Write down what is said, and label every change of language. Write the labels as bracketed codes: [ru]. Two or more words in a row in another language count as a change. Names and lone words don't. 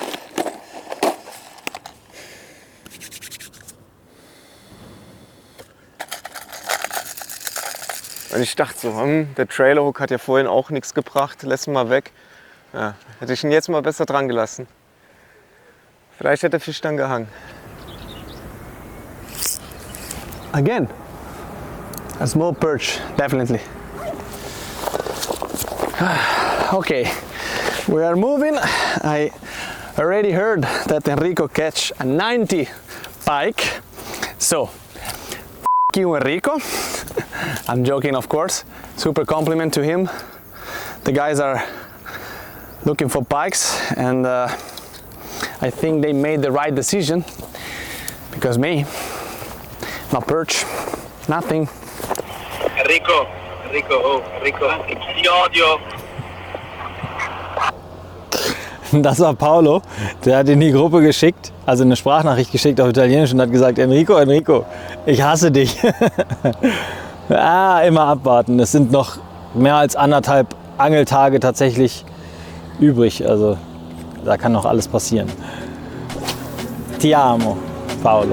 [de] Und ich dachte so, der Trailerhook hat ja vorhin auch nichts gebracht, lässt ihn mal weg. Ja, hätte ich ihn jetzt mal besser dran gelassen. Vielleicht hätte der Fisch dann gehangen. [en] Again, a small perch, definitely. Okay, we are moving. I already heard that Enrico catch a 90 pike. So, f you Enrico. I'm joking, of course. Super compliment to him. The guys are looking for pikes, and I think they made the right decision, because me, no perch, nothing. [it] Enrico, ti odio. [de] Das war Paolo, der hat in die Gruppe geschickt, also eine Sprachnachricht geschickt auf Italienisch und hat gesagt, Enrico, ich hasse dich. Immer abwarten, es sind noch mehr als 1,5 Angeltage tatsächlich übrig, also da kann noch alles passieren. [it] Ti amo, Paolo.